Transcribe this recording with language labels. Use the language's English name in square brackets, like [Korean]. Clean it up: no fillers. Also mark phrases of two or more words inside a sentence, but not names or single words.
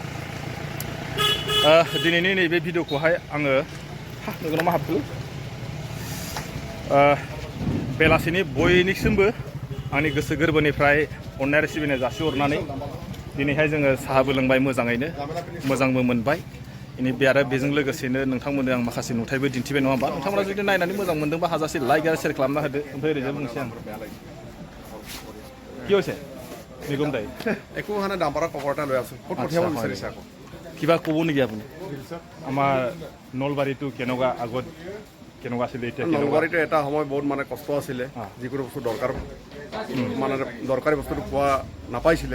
[Bodo] दिनैनि नैबे भिडिअखौहाय आङो मेगनाव मा हाबखो बेलासिनि बयनिसिमबो आंनि गोसो गोरबोनिफ्राय अननाय आरो सिबिनाय जासिहरनानै दिनैहाय जोङो साहाबो लोंबाय मोजाङैनो मोजांबो मोनबाय इनि बे आरो बेजों लोगोसेनो नोंथांमोननो आं माखासे नुथायबो दिन्थिबाय नङा होमबा नोंथांमोना जुदि नायनानै मोजां मोनदोंबा हाजासे लाइक आरो शेयार खालामना होदो ओमफ्राय ओरैजाय बुंसै आं [Assamese] কি হৈছে নিগম দাই একো হোৱা নাই দাম্পাৰৰ কভাৰ এটা লৈ আছোঁ ক'ত পঠিয়াব বিচাৰিছে আকৌ কিবা ক'ব নেকি আপুনি আমাৰ নলবাৰী টু কেনেকুৱা আগত কেনেকুৱা আছিলে এতিয়া কেনেকুৱা নলবাৰীটো এটা সময় বহুত মানে কষ্ট আছিলে যিকোনো বস্তু দৰকাৰ মানে দৰকাৰী বস্তুটো পোৱা নাপাইছিলে